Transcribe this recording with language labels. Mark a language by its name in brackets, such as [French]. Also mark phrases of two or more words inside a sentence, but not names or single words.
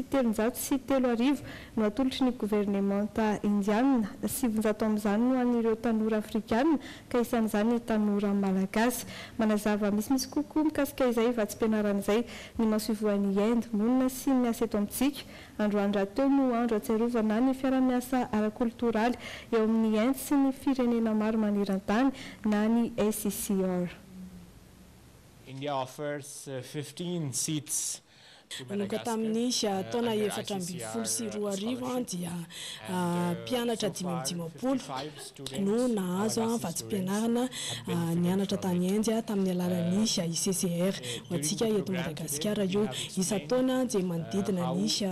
[Malagasy] 330 no atolotry ny gouvernementa indiana 700 amin'izany no an'ireo tanora afrikanina ka isan'izany ny tanora malagasy manazava misimisy kokoa mikasika izay efa tsy mpianarana izay ny masovoan'ny Inde monina sy ny asa eto amintsika androandro teo no andro atsiarovana ny fiara-miasa ara-kultoraly eo amin'ny Inde sy ny firenena maro maniran-tany na ny SCCR. [English] India offers 15 seats. [Malagasy] Manomboka tamin'ny taona 420 dia mpianatra 550 no nahazo vatsy-pianarana nianatra tany Inde tamin'ny alalan'ny ICCR hoantsika eto Madagasikara io isa-taona dia manodidina ny